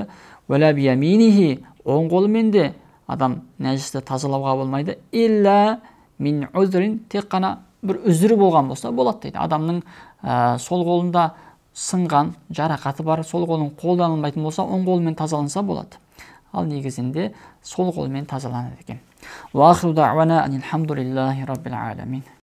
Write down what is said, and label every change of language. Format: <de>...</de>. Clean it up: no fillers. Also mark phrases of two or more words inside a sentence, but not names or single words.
<ar>ولا بيمينه,</ar> <kk>оң қолымен де адам нәжісті тазалауға болмайды.</kk> <ar>إلا من عذر,</ar> <kk>тек қана бір үзірі болған болса болады дейді. Адамның сол қолында сынған жарақаты бар, сол қолын қолданылмайтын болса, оң қолмен тазаланса болады. Ал негізінде сол қолмен тазаланады екен.</kk> <ar>وآخر دعوانا أن الحمد لله رب العالمين.</ar>